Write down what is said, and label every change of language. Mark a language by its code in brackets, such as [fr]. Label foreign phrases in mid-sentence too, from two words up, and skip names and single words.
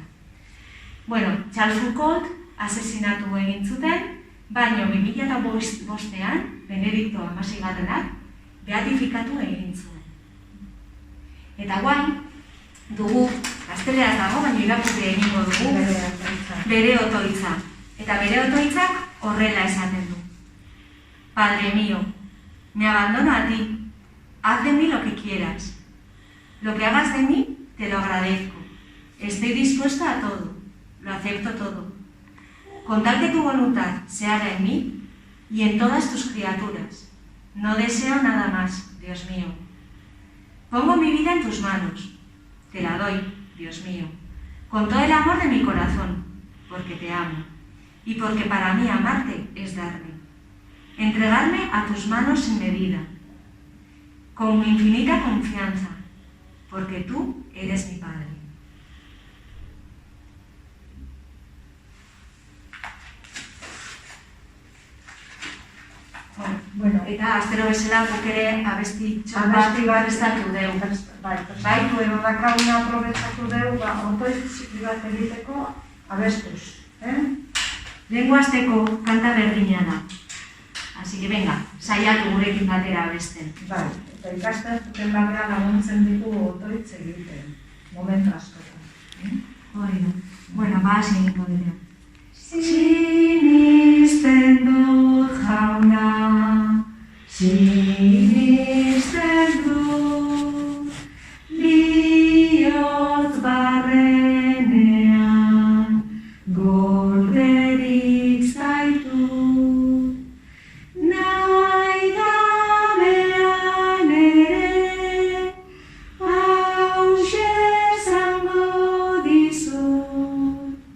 [eu] Bueno, Charles Foucault asesinatu egin zuten, baina 2005an, Benedikto XVI beatifikatu egin zuen. Eta guain, dugu, gazteleraz dago, baina irakurri egingo dugu, bere otoitza. Eta bere otoitzak horrela esaten du. [es] Padre mío, me abandono a ti. Haz de mí lo que quieras. Lo que hagas de mí, te lo agradezco. Estoy dispuesto a todo. Lo acepto todo. Con tal que tu voluntad se haga en mí y en todas tus criaturas. No deseo nada más, Dios mío. Pongo mi vida en tus manos. Te la doy, Dios mío. Con todo el amor de mi corazón, porque te amo. Y porque para mí amarte es darme. Entregarme a tus manos sin medida. Con mi infinita confianza, porque tú eres mi Padre. [eu] Bueno, eta astero bezala guk ere abesti bat prestatu dugu. Bai, edo dakaguna aprobetsatu dugu, otoitzi bat egiteko abestuz. Lehengo asteko kanta berdina da. [es] Así que venga, [eu] saiatu gurekin batera abesten. Bai, eta ikasten zuten batean laguntzen ditu otoitz egiten, momentu askotan. Hori da. Bueno, hasi egingo dira. Sinisten dut jauna, sinisten dut, bihotz barrenean, gorderik zaitut, nahi gabean ere, hauxe esango dizut,